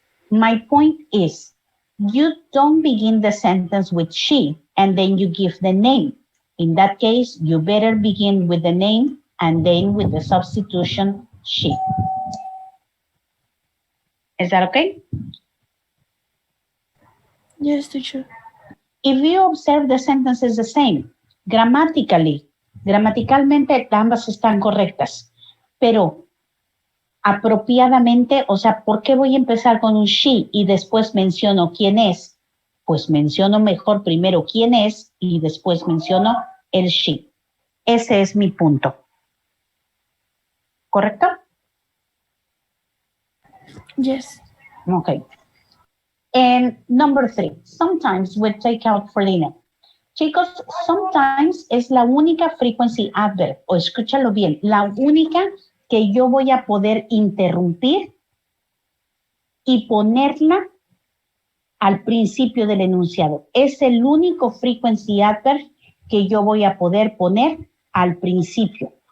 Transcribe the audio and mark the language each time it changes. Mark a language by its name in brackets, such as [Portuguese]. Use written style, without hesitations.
[English] My point is, you don't begin the sentence with she and then you give the name. In that case, you better begin with the name and then with the substitution she. Is that okay? Yes, teacher. If you observe, the sentence is the same. [Spanish] Gramaticalmente ambas están correctas, pero apropiadamente, o sea, ¿por qué voy a empezar con un she y después menciono quién es? Pues menciono mejor primero quién es y después menciono el she. Ese es mi punto. ¿Correcto? [English] Yes. Okay. And number 3, sometimes we take out for dinner. [Spanish] Chicos, sometimes es la única frequency adverb, o escúchalo bien, la única que yo voy a poder interrumpir y ponerla al principio del enunciado. Es el único frequency adverb que yo voy a poder poner al principio.